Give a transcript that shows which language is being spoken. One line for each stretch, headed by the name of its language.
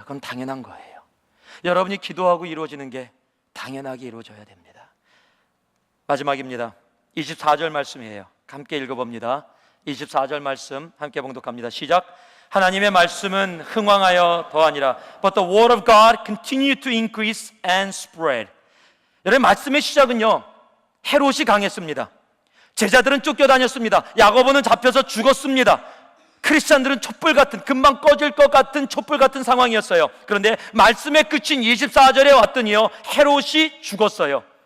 Korean: 그건 당연한 거예요. 여러분이 기도하고 이루어지는 게 당연하게 이루어져야 됩니다. 마지막입니다. 24절 말씀이에요. 함께 읽어봅니다. 24절 말씀 함께 봉독합니다. 시작. 하나님의 말씀은 흥왕하여 더하니라.
English: But the word of God continued to increase and spread.
Korean: 여러분, 말씀의 시작은요, 헤롯이 강했습니다. 제자들은 쫓겨다녔습니다. 야고보는 잡혀서 죽었습니다. 크리스찬들은 촛불 같은, 금방 꺼질 것 같은 촛불 같은 상황이었어요. 그런데 말씀의 끝인 24절에 왔더니요, 헤롯이 죽었어요.